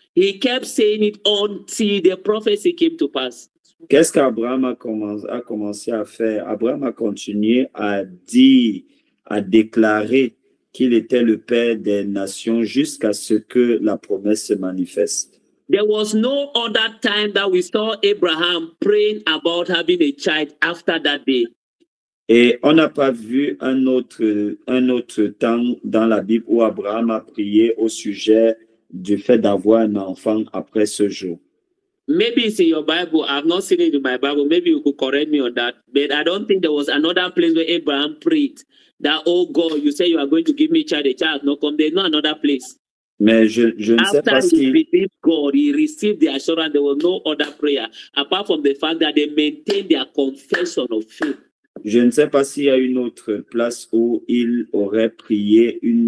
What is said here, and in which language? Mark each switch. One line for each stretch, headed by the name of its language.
English: He kept saying it until the prophecy came to pass.
French: Qu'est-ce qu'Abraham a commencé à faire? Abraham a continué à dire, à déclarer qu'il était le père des nations jusqu'à ce que la promesse se manifeste.
English: There was no other time that we saw Abraham praying about having a child after that day.
French: Et on n'a pas vu un autre temps dans la Bible où Abraham a prié au sujet du fait d'avoir un enfant après ce jour.
English: Maybe it's in your Bible. I've not seen it in my Bible. Maybe you could correct me on that. But I don't think there was another place where Abraham prayed that, oh God, you say you are going to give me a child not come. There's no another place.
French: Mais je ne sais pas si...
English: After he believed God, he received the assurance. There was no other prayer apart from the fact that they maintained their confession of faith.
French: Je ne sais pas s'il y a une autre place où il aurait prié